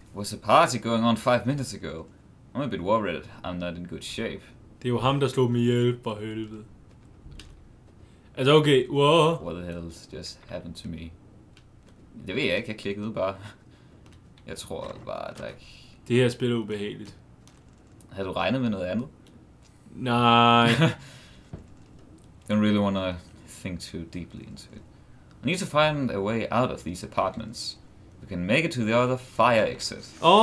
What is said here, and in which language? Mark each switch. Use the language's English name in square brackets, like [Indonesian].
[English] Was a party going on 5 minutes ago? I'm a bit worried. I'm not in good shape. [Danish] Det er jo ham, der slog mig ihjel for helvede. Altså okay, wow. What the hell just happened to me? Det ved jeg ikke, jeg klikkede ud bare. Jeg tror bare, at der ikke... Det her spil er ubehageligt. Havde du regnet med noget andet? Nej. [English] Don't really want to think too deeply into it. I need to find a way out of these apartments. We can make it to the other fire exit.